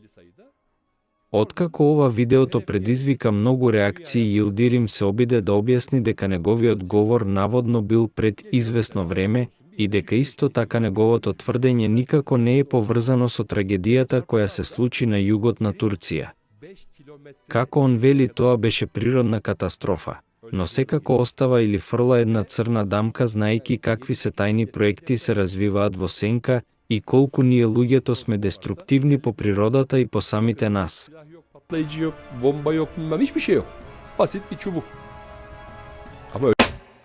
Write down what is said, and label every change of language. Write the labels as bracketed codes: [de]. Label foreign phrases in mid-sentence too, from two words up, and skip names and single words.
[mk] Откако ова видеото предизвика многу реакции, Илдирим се обиде да објасни дека неговиот говор наводно бил пред известно време и дека исто така неговото тврдење никако не е поврзано со трагедијата која се случи на југот на Турција. Како он вели, тоа беше природна катастрофа, но секако остава или фрла една црна дамка знаејќи какви се тајни проекти се развиваат во сенка и колку ние луѓето сме деструктивни по природата и по самите нас. [tr] Patlayıcı yok, bomba yok, bilmem hiçbir şey yok. Basit bir çubuk. Ama